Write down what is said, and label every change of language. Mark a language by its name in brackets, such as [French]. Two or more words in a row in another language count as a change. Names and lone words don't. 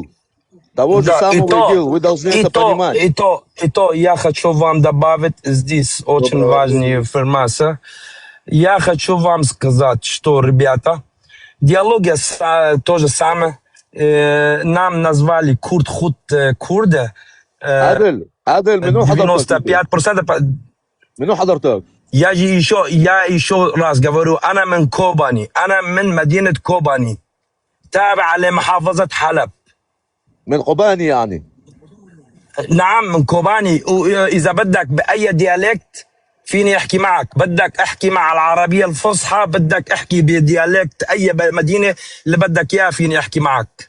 [Russian] Того же самого ИГИЛ, вы должны это понимать. И то я хочу вам добавить здесь очень важная информация. Я хочу вам сказать, что, ребята, идеология то же самое. Нам назвали курды. [Arabic] عادل منو حضرتك؟ 95%. منو حضرتك؟ [Russian] Я еще раз говорю, [Arabic] أنا من كوباني، أنا من مدينة كوباني، تابع لمحافظة حلب. من قباني يعني؟ نعم من كوباني، وإذا بدك بأي ديالكت فيني احكي معك، بدك احكي مع العربيه الفصحى، بدك احكي بديالكت اي مدينه اللي بدك اياه فيني احكي معك.